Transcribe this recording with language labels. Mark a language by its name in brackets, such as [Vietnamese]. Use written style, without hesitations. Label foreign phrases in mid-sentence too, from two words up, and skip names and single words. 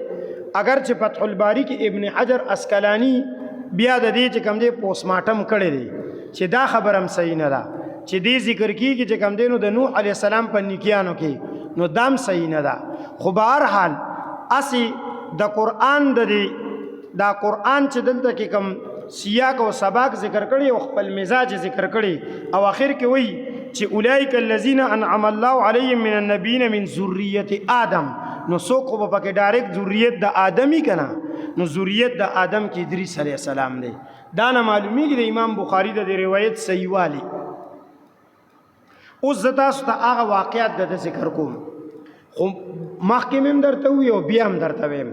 [Pashto] اگر چې فتح الباری کې ابن حجر اسقلانی بیا د دې چې کوم دی پوسټمارټم کړی دی چې دا خبرم صحیح نه ده چې دې ذکر کیږي چې کوم دینو د نوح [Arabic] علیہ السلام [Pashto] په نیکیانو کې، نو دام صحیح نه ده. خو بهر حال اسی د قرآن دا قرآن چې دلته کې کوم سیاق او سباق ذکر کړي او خپل مزاج ذکر کړي او اخر کې وایي چې [Arabic] اولئک الذین انعم الله علیهم من النبیین من ذریه آدم. [Pashto] نو څوک خو په کې ډایرکټ ذریت د آدمی کنه، نو ذریت د آدم کې ادریس [Arabic] علیہ السلام [Pashto] دی. دا نه معلومیږي د امام بخاری د روایت صحیح والی. اوس زه تاسو ته هغه واقعات د ذکر کوم، خو مخکې مې درته وی او بیا هم درته ویم.